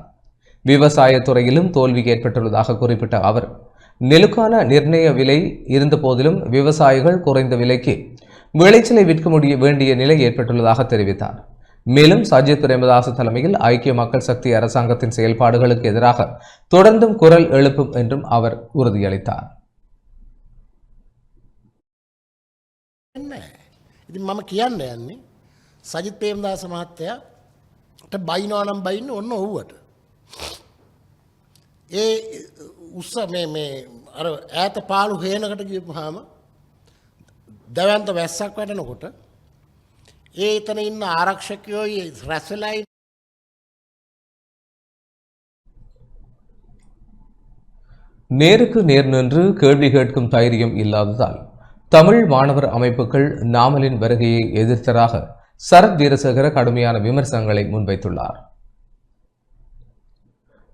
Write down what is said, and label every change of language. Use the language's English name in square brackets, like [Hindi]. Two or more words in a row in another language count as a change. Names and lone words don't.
[Tamil] விவசாயத்துறையிலும் தோல்வி ஏற்பட்டுள்ளதாக குறிப்பிட்ட அவர், நெல்லுக்கான நிர்ணய விலை இருந்த போதிலும் விவசாயிகள் குறைந்த விலைக்கு விளைச்சலை விற்க வேண்டிய நிலை ஏற்பட்டுள்ளதாக தெரிவித்தார். மேலும் சஜித் பிரேமதாச தலைமையில் ஐக்கிய மக்கள் சக்தி அரசாங்கத்தின் செயல்பாடுகளுக்கு எதிராக தொடர்ந்தும் குரல் எழுப்பும் என்றும் அவர் உறுதியளித்தார். [Sinhala] මම කියන්න යන්නේ සජිත් ප්‍රේමදාස මහත්තයාට බයිනවා නම් බයින්නේ ඔන්න ඔව්වට. ඒ උස්ස මේ අර ඈත පාළු හේනකට ගියපුවාම දවන්ත වැස්සක් වැටෙනකොට ඒ එතන ඉන්න ආරක්ෂකයෝ රැස් වෙලා [Tamil] நேருக்கு நேர் நின்று கேள்வி கேட்கும் தைரியம் இல்லாததால் தமிழ் மாணவர் அமைப்புகள் நாமலின் வருகையை எதிர்த்ததாக சரத் வீரசேகர கடுமையான விமர்சனங்களை முன்வைத்துள்ளார்.